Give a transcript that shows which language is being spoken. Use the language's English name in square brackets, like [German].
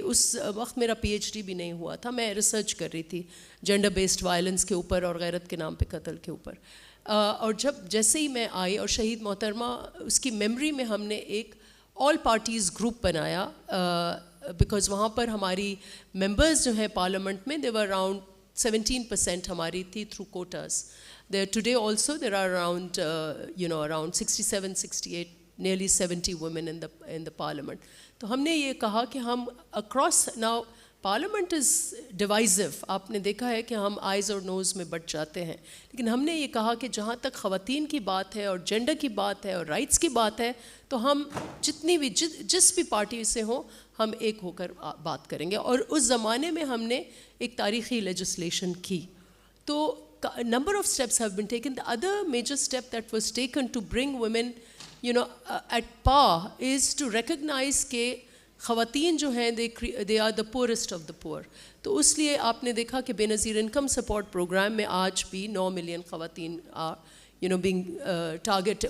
[Urdu] اس وقت میرا PhD بھی نہیں ہوا تھا, میں ریسرچ کر رہی تھی جینڈر بیسڈ وائلنس کے اوپر اور غیرت کے نام پہ قتل کے اوپر. اور جب جیسے ہی میں آئی اور شہید محترمہ اس کی میموری میں ہم نے ایک آل پارٹیز گروپ بنایا, بیکاز وہاں پر ہماری ممبرز جو ہیں پارلیمنٹ میں [English] they were around [Urdu] 17% ہماری تھی through quotas. [English] Today also there are around around 67-68 nearly 70 women in the parliament. [Urdu] تو ہم نے یہ کہا کہ ہم [English] across now parliament is divisive. [Urdu] آپ نے دیکھا ہے کہ ہم آئیز اور نوز میں بٹ جاتے ہیں, لیکن ہم نے یہ کہا کہ جہاں تک خواتین کی بات ہے اور جینڈر کی بات ہے اور رائٹس کی بات ہے تو ہم جتنی بھی جس بھی پارٹی سے ہوں ہم ایک ہو کر بات کریں گے. اور اس زمانے میں ہم نے ایک تاریخی لیجسلیشن کی. [English] تو a number of steps have been taken. The other major step that was taken to bring women at par is to recognize [Urdu] کہ خواتین جو ہیں [English] they are the poorest of the poor. [Urdu] تو اس لیے آپ نے دیکھا کہ بے نظیر انکم سپورٹ پروگرام میں آج بھی 9 ملین خواتین [English] being target.